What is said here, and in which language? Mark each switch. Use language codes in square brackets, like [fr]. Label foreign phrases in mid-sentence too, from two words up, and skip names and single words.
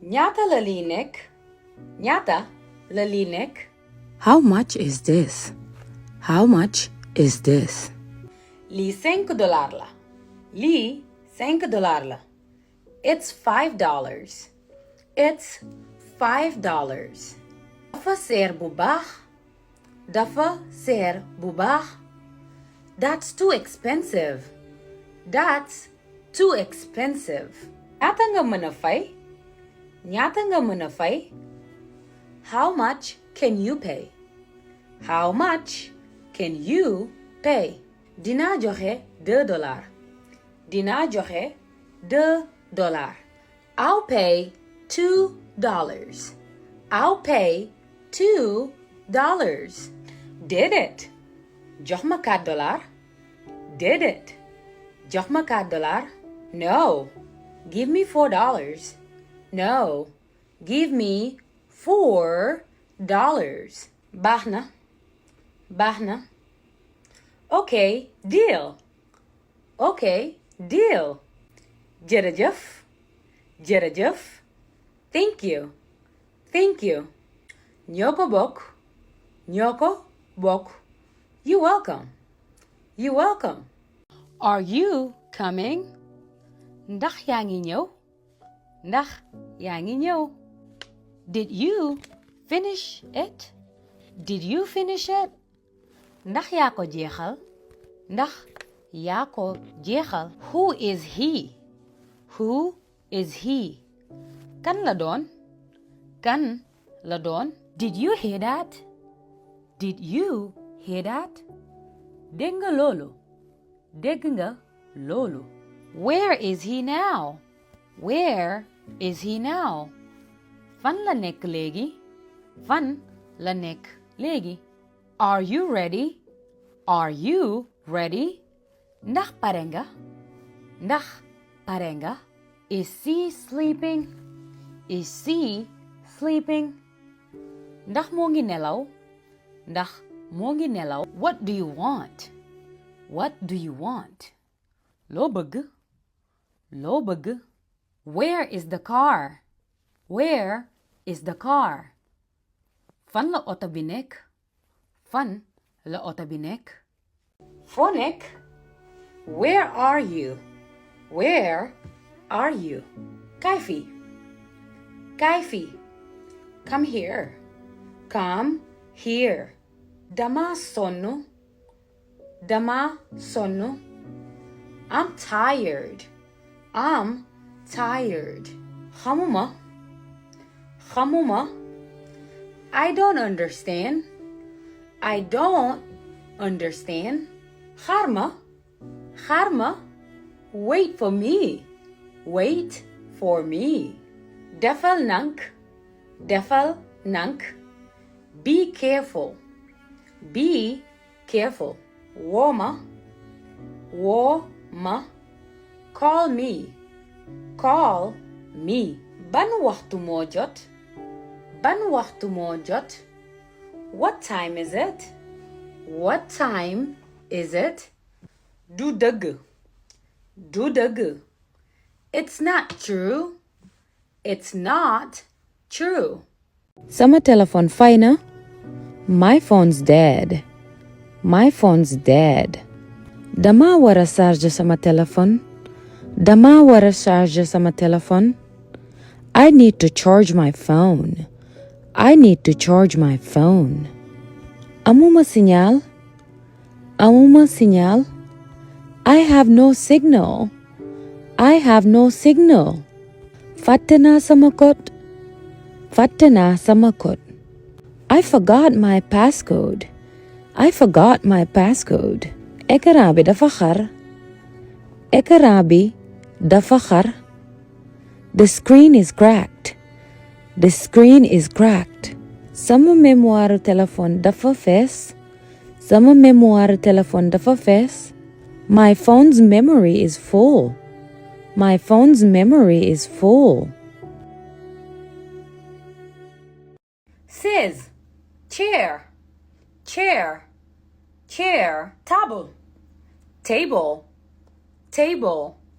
[wo] Ñaata la lii nekk? Ñaata la lii nekk? [en] How much is this? How much is this? [wo] Lii $5 la. Lii $5 la. [en] It's $5. It's $5. [wo] Dafa seer bu baax. Dafa seer bu baax. [en] That's too expensive. That's too expensive. [wo] Ñaata nga mën a fay? Ñaata nga mën a fay? [en] How much can you pay? How much can you pay? [wo] Dinaa joxe $2. Dinaa joxe $2. [en] I'll pay $2. I'll pay $2. Did it? [wo] Jox ma $4. [en] Did it? [wo] Jox ma $4. [en] No. Give me $4. No. Give me $4. [wo] Baax na. Baax na. [en] Okay, deal. Okay, deal. Jërëjëf. [wo] Jërëjëf. [en] Thank you. Thank you. [wo] Ñoo ko bokk. Ñoo ko bokk. [en] You're welcome. You're welcome. Are you coming? [wo] Ndax yaa ngi ñëw? Ndax yaa ngi ñëw? [en] Did you finish it? Did you finish it? [wo] Ndax yaa ko jeexal? Ndax yaa ko jeexal? [en] Who is he? Who is he? [wo] Kan la doon? Kan la doon? [en] Did you hear that? Did you hear that? [wo] Dégg nga loolu? Dégg nga loolu? [en] Where is he now? Where is he now? [wo] Fan la nekk léegi? Fan la nekk léegi? [en] Are you ready? Are you ready? [wo] Ndax pare nga? Ndax pare nga? [en] Is she sleeping? Is she sleeping? [wo] Ndax moo ngi nelaw? Ndax moo ngi nelaw? [en] What do you want? What do you want? [wo] Loo bëgg? Loo bëgg? [en] Where is the car? Where is the car? [wo] Fan la oto bi nekk? Fan la oto bi nekk? Foo nekk? [en] Where are you? Where are you? [wo] Kaay fii. Kaay fii. [en] Come here. Come here. [wo] Dama sonn. Dama sonn. [en] I'm tired. I'm tired. [wo] Xamuma. Xamuma. [en] I don't understand. I don't understand. [wo] Xarma. Xarma. [en] Wait for me. Wait for me. [wo] Defal nank. Defal nank. [en] Be careful. Be careful. [wo] Woma. Woma. [en] Call me. Call me. [wo] Ban waxtu moo jot? Ban waxtu moo jot? [en] What time is it? What time is it? [wo] Du dëgg. Du dëgg. [en] It's not true. It's not true. [wo] Sama telephone fay na. [en] My phone's dead. My phone's dead. [wo] Dama wara charge sama telephone. Dama wara charge sama telephone. [en] I need to charge my phone. I need to charge my phone. [wo] Amuma signal. Amuma signal. [en] I have no signal. I have no signal. [wo] Fàtte naa sama code. Fàtte naa sama code. [en] I forgot my passcode. I forgot my passcode. [wo] Écran bi dafa xar. Écran bi dafa xar. [en] The screen is cracked. The screen is cracked. [wo] Sama [fr] mémoire téléphone [wo] dafa fees. Sama [fr] mémoire téléphone [wo] dafa fees. [en] My phone's memory is full. My phone's memory is full. Says. Chair. Chair. Chair. Table. Table. Table.